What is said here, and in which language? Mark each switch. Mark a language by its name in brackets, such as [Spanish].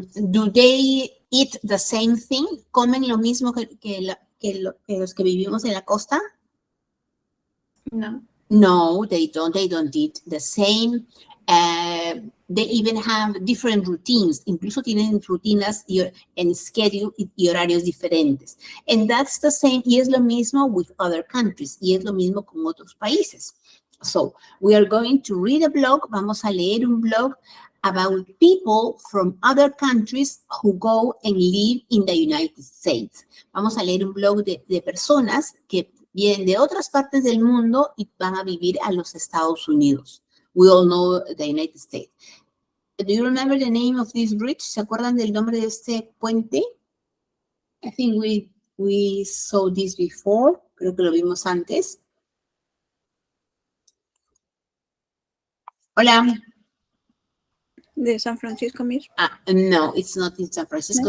[English] Do they eat the same thing? [Spanish] ¿Comen lo mismo que los que vivimos en la costa? No. [English] No, they don't. They don't eat the same. They even have different routines. [Spanish] Incluso tienen rutinas en schedule y horarios diferentes. [English] And that's the same. [Spanish] Y es lo mismo [English] with other countries. [Spanish] Y es lo mismo con otros países. [English] So, we are going to read a blog. [Spanish] Vamos a leer un blog [English] about people from other countries who go and live in the United States. [Spanish] Vamos a leer un blog de personas que vienen de otras partes del mundo y van a vivir a los Estados Unidos. [English] We all know the United States. Do you remember the name of this bridge? [Spanish] ¿Se acuerdan del nombre de este puente? [English] I think we saw this before. [Spanish] Creo que lo vimos antes. Hola. De San Francisco, Miss. [English] No, it's not in San Francisco.